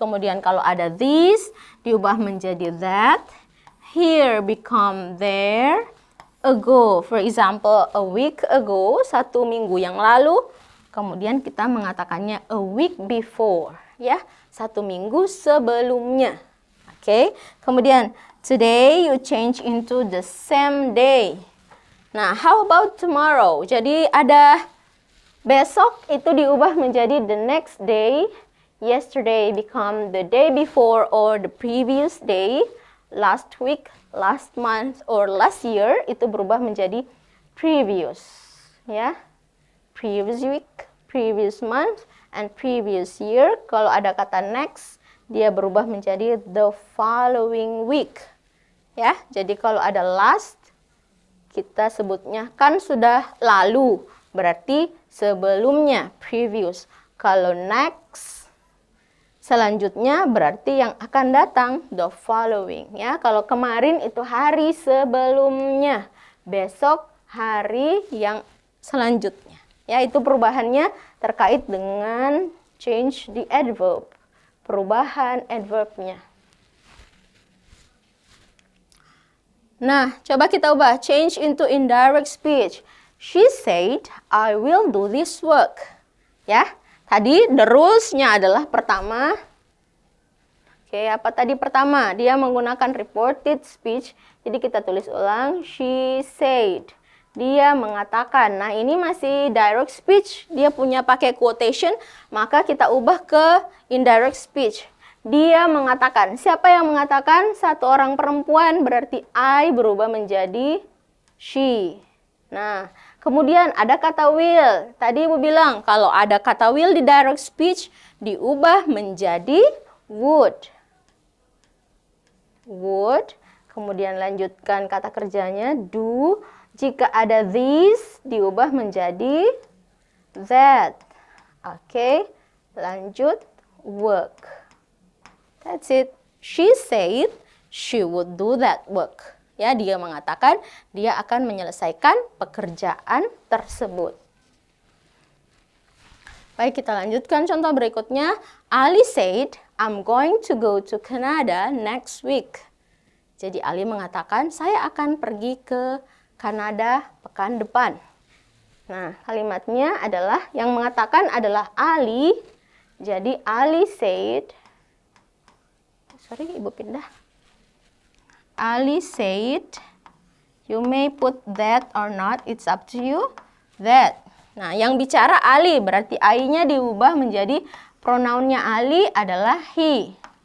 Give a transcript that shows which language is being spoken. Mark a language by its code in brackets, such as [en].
[id] Kemudian kalau ada this, diubah menjadi that. [en] Here become there. Ago, for example, a week ago, [id] 1 minggu yang lalu. Kemudian kita mengatakannya [en] a week before, [id] ya, 1 minggu sebelumnya. [en] Oke, [id] kemudian [en] today you change into the same day. Nah, how about tomorrow? [id] Jadi ada besok itu diubah menjadi [en] the next day. Yesterday become the day before or the previous day. Last week, last month, or last year [id] itu berubah menjadi [en] previous, ya. Previous week, previous month, and previous year. [id] Kalau ada kata next, dia berubah menjadi [en] the following week. [id] Ya, jadi kalau ada last, kita sebutnya kan sudah lalu, berarti sebelumnya, previous. Kalau next, selanjutnya berarti yang akan datang, [en] the following. [id] Ya, kalau kemarin itu hari sebelumnya, besok hari yang selanjutnya. Ya, itu perubahannya terkait dengan [en] change the adverb. [id] Perubahan adverbnya. Nah, coba kita ubah. [en] Change into indirect speech. She said, I will do this work. [id] Ya, tadi the rules-nya adalah pertama. Oke, apa tadi pertama? Dia menggunakan reported speech. Jadi kita tulis ulang. [en] She said. [id] Dia mengatakan. Nah, ini masih direct speech. Dia punya pakai quotation. Maka kita ubah ke indirect speech. Dia mengatakan. Siapa yang mengatakan? Satu orang perempuan. Berarti I berubah menjadi she. Nah, kemudian ada kata will. Tadi Ibu bilang kalau ada kata will di direct speech diubah menjadi would. Would. Kemudian lanjutkan kata kerjanya do. Jika ada this diubah menjadi that. [en] Oke, [id] lanjut [en] work. That's it. She said she would do that work. [id] Ya, dia mengatakan dia akan menyelesaikan pekerjaan tersebut. Baik, kita lanjutkan contoh berikutnya. [en] Ali said, I'm going to go to Canada next week. [id] Jadi Ali mengatakan, saya akan pergi ke Kanada pekan depan. Nah, kalimatnya adalah, yang mengatakan adalah Ali. Jadi Ali [en] said, sorry, [id] Ibu pindah. [en] Ali said, you may put that or not, it's up to you, that. [id] Nah, yang bicara Ali, berarti I-nya diubah menjadi pronounnya Ali adalah he.